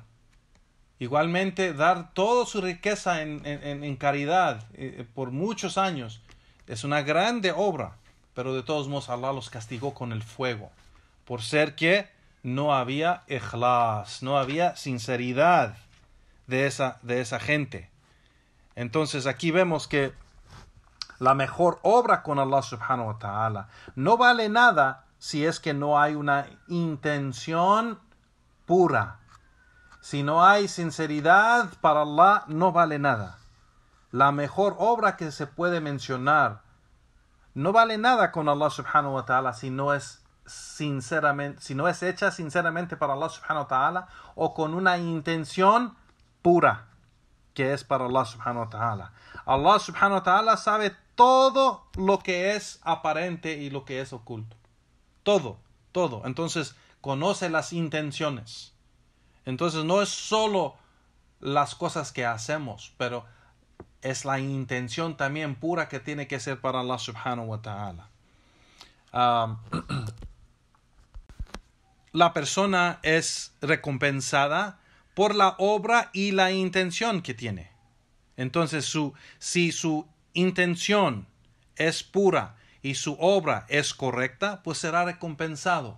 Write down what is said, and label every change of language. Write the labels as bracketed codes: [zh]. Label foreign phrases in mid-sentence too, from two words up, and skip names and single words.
[es] Igualmente, dar toda su riqueza en caridad por muchos años es una grande obra, pero de todos modos Allah los castigó con el fuego, por ser que no había ikhlas, no había sinceridad de esa gente. Entonces aquí vemos que la mejor obra con [ar] الله سبحانه وتعالى [es] no vale nada si es que no hay una intención pura. Si no hay sinceridad para Allah, no vale nada. La mejor obra que se puede mencionar no vale nada con [ar] الله سبحانه وتعالى [es] si no es hecha sinceramente para [ar] الله سبحانه وتعالى [es] o con una intención pura que es para [ar] الله سبحانه وتعالى. الله سبحانه وتعالى [es] sabe todo lo que es aparente y lo que es oculto. Todo. Entonces, conoce las intenciones. Entonces, no es solo las cosas que hacemos, pero es la intención también pura que tiene que ser para [ar] الله سبحانه وتعالى. [es] La persona es recompensada por la obra y la intención que tiene. Entonces, si su intención es pura y su obra es correcta, pues será recompensado.